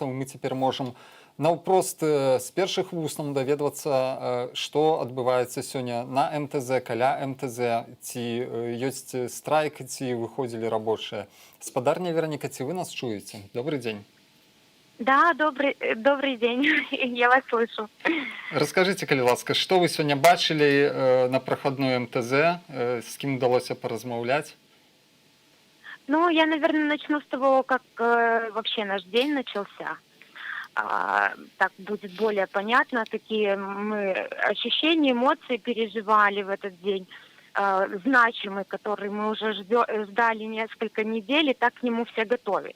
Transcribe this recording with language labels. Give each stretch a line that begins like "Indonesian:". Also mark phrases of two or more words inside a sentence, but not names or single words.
Belarusian: Мы цяпер можам наўпрост з першых вуст нам даведвацца, што адбываецца сёння на МТЗ, каля МТЗ, ці ёсць страйк, ці выходзілі рабочыя. Спадарня Вераніка, ці вы нас чуеце?
Russian: Добрый дзень. Да, добрый день, я вас слышу. Расскажите,
Belarusian: калі ласка, што вы сёння бачылі на прахадной МТЗ, з кім удалося поразмаўляць?
Russian: Ну, я, наверное, начну с того, как вообще наш день начался. Так будет более понятно, какие мы ощущения, эмоции переживали в этот день, значимый, который мы уже ждали несколько недель, и так к нему все готовились.